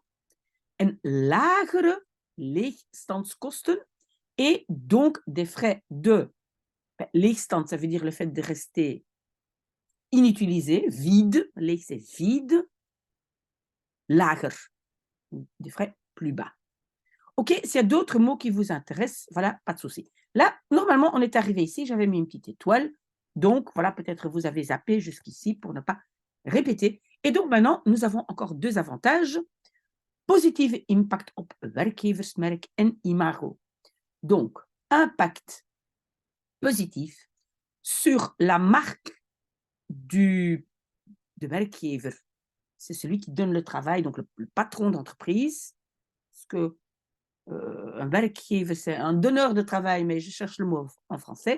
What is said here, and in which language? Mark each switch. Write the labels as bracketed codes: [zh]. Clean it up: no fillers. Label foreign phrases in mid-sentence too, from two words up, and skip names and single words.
[nl] En lagere leegstandskosten [fr] et donc des frais de leegstand, ça veut dire le fait de rester inutilisé, vide, leeg c'est vide, lager, des frais plus bas. OK, s'il y a d'autres mots qui vous intéressent, voilà, pas de souci. Là, normalement, on est arrivé ici, j'avais mis une petite étoile, donc voilà, peut-être vous avez zappé jusqu'ici pour ne pas répéter. Et donc maintenant, nous avons encore deux avantages. [nl] Positieve impact op werkgeversmerk en imago. [fr] Donc, impact positif sur la marque de werkgever. C'est celui qui donne le travail, donc le patron d'entreprise. Parce que un werkgever, c'est un donneur de travail, mais je cherche le mot en français.